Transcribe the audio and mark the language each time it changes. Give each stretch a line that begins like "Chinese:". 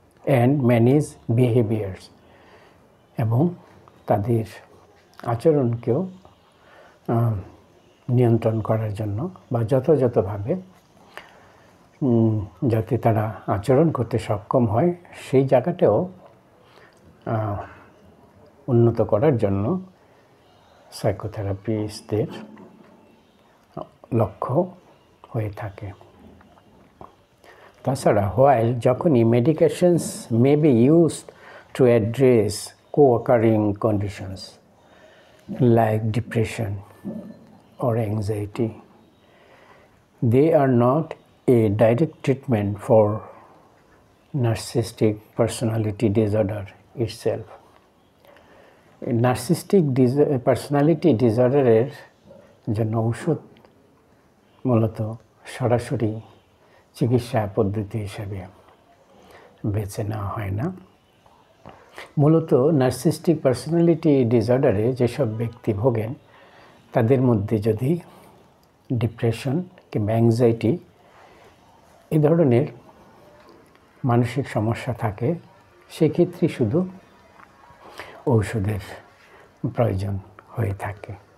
English: and manage behaviours,
Bangla: এবং তাদের আচরণকেও নিয়ন্ত্রণ করার জন্য বা যথাযথভাবে যাতে তারা আচরণ করতে সক্ষম হয় সেই জায়গাটাও উন্নত করার জন্য সাইকোথেরাপিস্টদের লক্ষ্য হয়ে থাকে। তাছাড়া
English: while
Bangla: যখনই
English: Medications may be used to address co-occurring conditions like depression or anxiety. They are not a direct treatment for narcissistic personality disorder itself.
Bangla: Narcissistic personality ডিসঅর্ডারের জন্য ঔষধ মূলত সরাসরি চিকিৎসা পদ্ধতি হিসাবে বেছে নেওয়া হয় না। মূলত নার্সিস্টিক পার্সোনালিটি ডিসঅর্ডারে যেসব ব্যক্তি ভোগেন তাদের মধ্যে যদি ডিপ্রেশন কিংবা অ্যাংজাইটি এই ধরনের মানসিক সমস্যা থাকে সেক্ষেত্রে শুধু ঔষধের প্রয়োজন হয়ে থাকে।